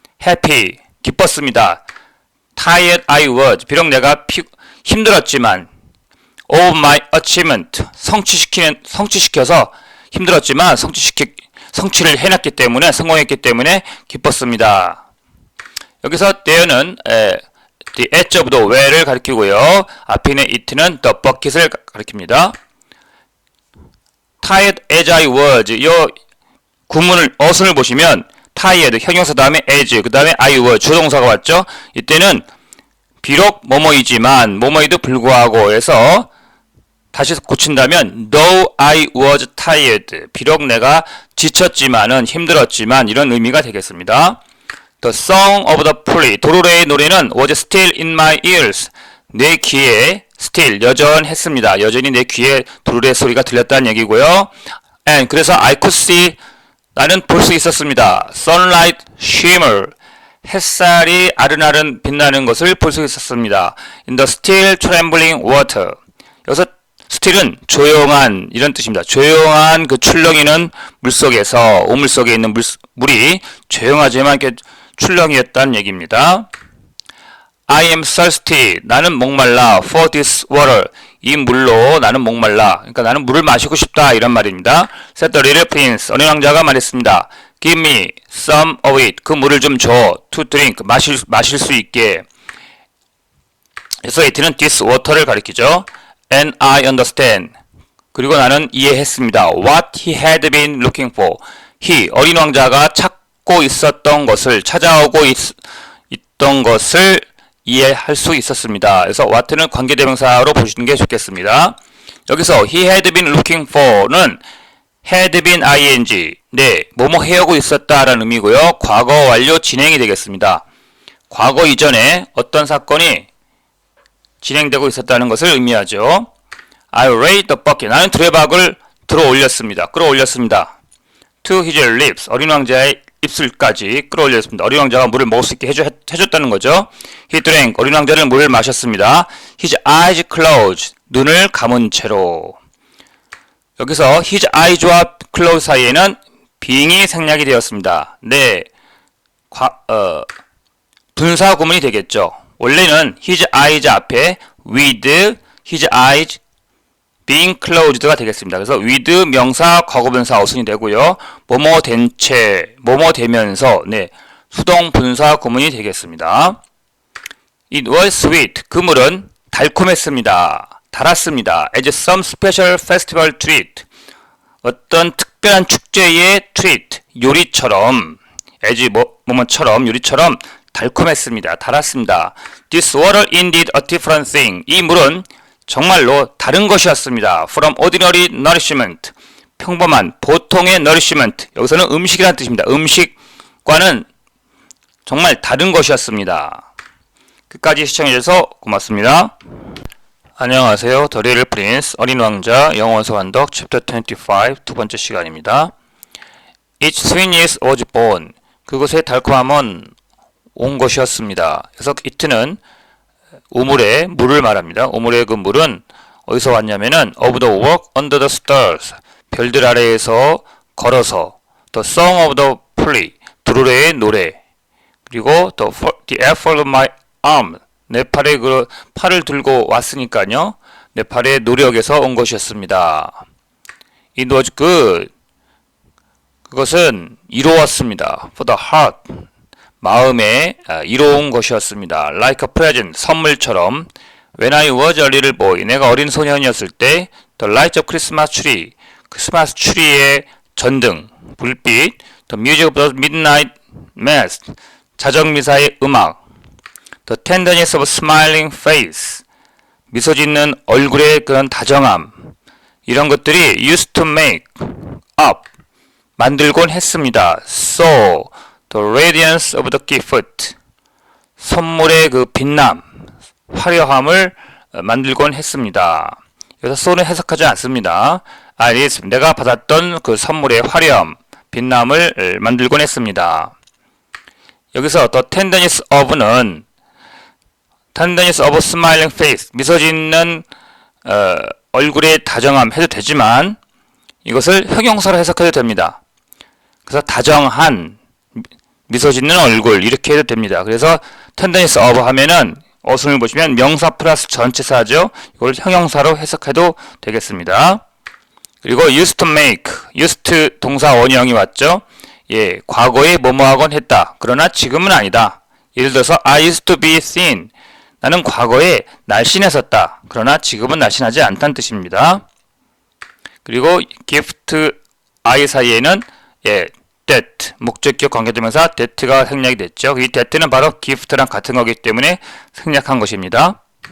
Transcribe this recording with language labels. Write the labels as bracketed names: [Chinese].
[Korean] happy 기뻤습니다. [English] tired I was [Korean] 비록 내가 힘들었지만 [English] of my achievement [Korean] 성취시켜서 힘들었지만 성취를 해놨기 때문에 성공했기 때문에 기뻤습니다. 여기서 there는 [English] the edge of the well [Korean] 을 가리키고요. 앞에 있는 it는 [English] the bucket [Korean] 을 가리킵니다. [English] tired as I was [Korean] 이 구문을 어순을 보시면 tired 형용사 다음에 as 그 다음에 I was 주동사가 왔죠. 이때는 비록 뭐뭐이지만 뭐뭐에도 불구하고 해서 다시 고친다면 [English] though I was tired [Korean] 비록 내가 지쳤지만은 힘들었지만 이런 의미가 되겠습니다. [English] The song of the flea [Korean] 도르래의 노래는 [English] was still in my ears [Korean] 내 귀에 [English] still [Korean] 여전했습니다. 여전히 내 귀에 도르래 소리가 들렸다는 얘기고요. And 그래서 [English] I could see [Korean] 나는 볼 수 있었습니다. [English] Sunlight shimmer [Korean] 햇살이 아른아른 빛나는 것을 볼 수 있었습니다. [English] In the still trembling water [Korean] 여기서 [English] still은 [Korean] 조용한 이런 뜻입니다. 조용한 그 출렁이는 물속에서 우물 속에 있는 물이 조용하지만 이렇게 출렁이었다는 얘기입니다. [English] I am thirsty. [Korean] 나는 목말라. [English] For this water. [Korean] 이 물로 나는 목말라. 그러니까 나는 물을 마시고 싶다. 이런 말입니다. [English] Said the little prince. [Korean] 어린 왕자가 말했습니다. [English] Give me some of it. [Korean] 그 물을 좀 줘. [English] To drink. [Korean] 마실 수 있게. 그래서 it는 [English] this water [Korean] 를 가리키죠. [English] And I understand. [Korean] 그리고 나는 이해했습니다. [English] What he had been looking for. he. [Korean] 어린 왕자가 찾고 있었던 것을 찾아오고 있던 것을 이해할 수 있었습니다. 그래서 what는 관계대명사로 보시는 게 좋겠습니다. 여기서 [English] he had been looking for [Korean] 는 had been ing 네, 뭐뭐 해오고 있었다라는 의미고요. 과거 완료 진행이 되겠습니다. 과거 이전에 어떤 사건이 진행되고 있었다는 것을 의미하죠. [English] I raised the bucket. [Korean] 나는 두레박을 끌어올렸습니다. [English] To his lips. [Korean] 어린 왕자의 입술까지 끌어올렸습니다. 어린 왕자가 물을 먹을 수 있게 해줬다는 거죠. [English] He drank. [Korean] 어린 왕자는 물을 마셨습니다. [English] His eyes closed. [Korean] 눈을 감은 채로. 여기서 [English] his eyes [Korean] 와 close 사이에는 being이 생략이 되었습니다. 네, 분사 구문이 되겠죠. 원래는 his eyes 앞에 [English] with his eyes being closed [Korean] 가 되겠습니다. 그래서 with 명사 과거분사 어순이 되고요. 뭐뭐 된 채, 뭐뭐 되면서 네, 수동 분사 구문이 되겠습니다. [English] It was sweet. [Korean] 그 물은 달콤했습니다. 달았습니다. [English] As some special festival treat. [Korean] 어떤 특별한 축제의 treat, 요리처럼 as 뭐뭐처럼 요리처럼 달콤했습니다. 달았습니다. [English] This water indeed a different thing. [Korean] 이 물은 정말로 다른 것이었습니다. [English] From ordinary nourishment. [Korean] 평범한 보통의 nourishment. 여기서는 음식이라는 뜻입니다. 음식과는 정말 다른 것이었습니다. 끝까지 시청해주셔서 고맙습니다. 안녕하세요. 더 리틀 프린스 어린 왕자 영어원서 완독 챕터 25 두 번째 시간입니다. [English] Each sweetness was born. [Korean] 그것의 달콤함은 온 것이었습니다. 그래서 it는 우물의 물을 말합니다. 우물의 그 물은 어디서 왔냐면은 [English] of the walk under the stars. [Korean] 별들 아래에서 걸어서 [English] the song of the play. [Korean] 두루레의 노래. 그리고 [English] the effort of my arm. [Korean] 내 팔에 그 팔을 들고 왔으니까요. 내 팔의 노력에서 온 것이었습니다. [English] It was good. [Korean] 그것은 이로웠습니다. [English] For the heart. [Korean] 마음에 이로운 것이었습니다. [English] Like a present. [Korean] 선물처럼. [English] When I was a little boy. [Korean] 내가 어린 소년이었을 때 [English] The lights of Christmas tree. [Korean] 크리스마스 트리의 전등, 불빛. [English] The music of the midnight mass. [Korean] 자정미사의 음악. [English] The tenderness of a smiling face. [Korean] 미소 짓는 얼굴의 그런 다정함. 이런 것들이 [English] used to make up. [Korean] 만들곤 했습니다. [English] So, the radiance of the gift. [Korean] 선물의 그 빛남, 화려함을 만들곤 했습니다. 여기서 so는 해석하지 않습니다. 내가 받았던 그 선물의 화려함, 빛남을 만들곤 했습니다. 여기서 the tenderness of는 [English] tenderness of a smiling face, [Korean] 미소 짓는 얼굴의 다정함 해도 되지만 이것을 형용사로 해석해도 됩니다. 그래서 다정한 미소 짓는 얼굴 이렇게 해도 됩니다. 그래서 tenderness of 하면은 어순을 보시면 명사 플러스 전치사죠. 이걸 형용사로 해석해도 되겠습니다. 그리고 [English] used to make, [Korean] used 동사 원형이 왔죠. 예, 과거에 뭐뭐하곤 했다. 그러나 지금은 아니다. 예를 들어서 [English] I used to be thin. [Korean] 나는 과거에 날씬했었다. 그러나 지금은 날씬하지 않다는 뜻입니다. 그리고 gift, I 사이에는 that, 목적격 관계대명사 that가 생략이 됐죠. 이 that는 바로 gift랑 같은 거기 때문에 생략한 것입니다.